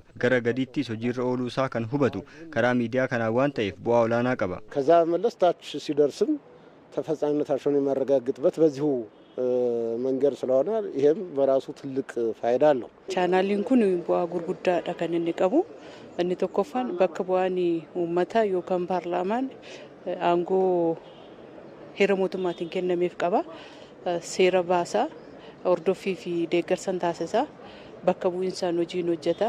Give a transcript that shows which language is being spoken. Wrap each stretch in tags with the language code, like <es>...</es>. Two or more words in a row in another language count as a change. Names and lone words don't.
<om>Gara gadiittis hojiirra ooluu isaa kan hubatu karaa miidiyaa kanaa waan ta'eef bu'aa olaanaa qaba.</om> <am>ከዛ መለስ ታች ሲደርስም ተፈጻሚነታቸውን የሚያረጋግጥበት በዚሁ መንገድ ስለሆነ ይሄም በራሱ ትልቅ ፋይዳ አለው።</am> <om>chaanaaliin kun bu'aa gurguddaadha kan inni qabu. Inni tokkoffaan bakka bu'aan uummataa yookaan paarlaamaan aangoo heera mootummaatiin kennameef qaba. Seera baasaa hordoffii fi deeggarsan taasisaa bakka bu'insaan hojiin hojjeta.</om>